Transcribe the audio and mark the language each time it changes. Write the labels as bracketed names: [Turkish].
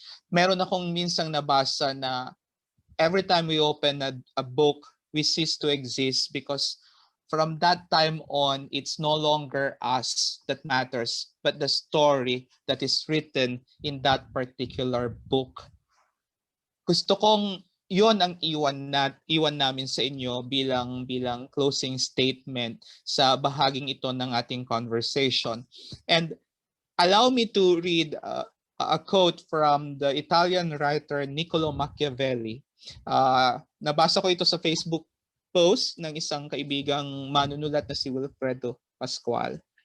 [Filipino] Meron akong minsang nabasa na [English] every time we open a book, we cease to exist because from that time on, it's no longer us that matters, but the story that is written in that particular book. [Filipino] Gusto kong yon ang iwan namin sa inyo bilang [English] closing statement [Filipino] sa bahaging ito ng ating conversation. [English] And allow me to read a quote from the Italian writer Niccolo Machiavelli. [Filipino] Nabasa ko ito sa Facebook post ng isang kaibigang manunulat na si Wilfredo Pascual.